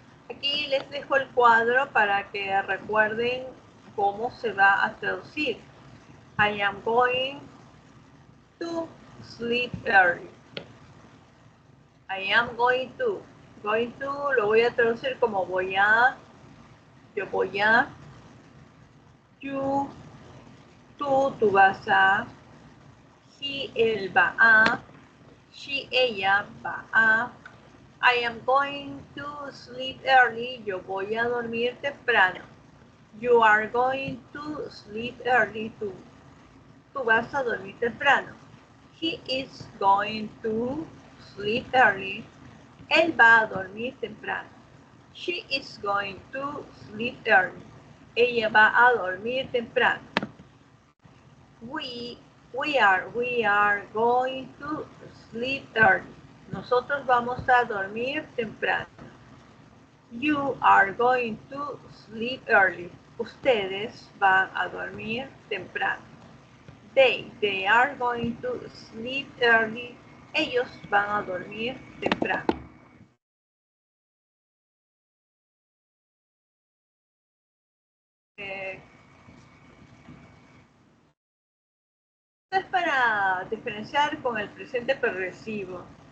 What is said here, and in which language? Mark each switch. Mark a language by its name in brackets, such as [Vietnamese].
[Spanish] Aquí les dejo el cuadro para que recuerden cómo se va a traducir. [English] I am going to sleep early. I am going to. [Spanish] Going to lo voy a traducir como voy a, yo voy a, you, tú vas a, he, él va a, she, ella va a. [English] I am going to sleep early. [Spanish] Yo voy a dormir temprano. [English] You are going to sleep early. [Spanish] Tú vas a dormir temprano. [English] He is going to sleep early. [Spanish] Él va a dormir temprano. [English] She is going to sleep early. [Spanish] Ella va a dormir temprano. [English] We are going to sleep early. [Spanish] Nosotros vamos a dormir temprano. [English] You are going to sleep early. [Spanish] Ustedes van a dormir temprano. [English] They are going to sleep early. [Spanish] Ellos van a dormir temprano. Esto es para diferenciar con el presente progresivo.